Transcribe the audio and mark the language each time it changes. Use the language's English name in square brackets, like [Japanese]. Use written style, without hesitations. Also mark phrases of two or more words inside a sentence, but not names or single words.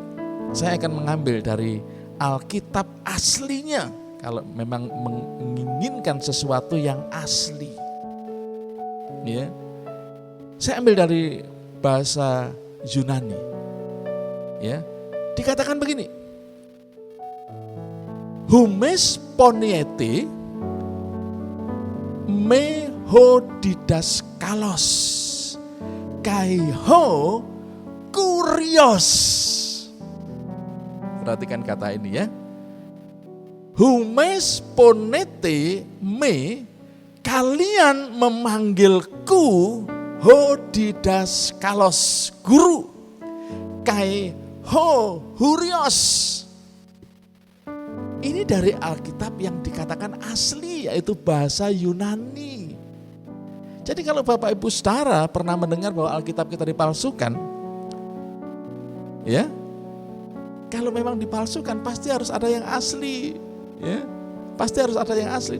[Indonesian] Saya akan mengambil dari Alkitab aslinya kalau memang menginginkan sesuatu yang asli. Ya. Saya ambil dari bahasa Yunani. Ya. Dikatakan begini, [Greek] ὑμεῖς φωνεῖτέ με ὁ διδάσκαλος καὶ ὁ κύριος. [Indonesian] Perhatikan kata ini ya. [Greek] Ὑμεῖς φωνεῖτέ με, [Indonesian] kalian memanggilku [Greek] ὁ διδάσκαλος, guru, καὶ ὁ κύριος. [Indonesian] Ini dari Alkitab yang dikatakan asli, yaitu bahasa Yunani. Jadi kalau Bapak Ibu Saudara pernah mendengar bahwa Alkitab kita dipalsukan, ya, kalau memang dipalsukan pasti harus ada yang asli, ya, pasti harus ada yang asli.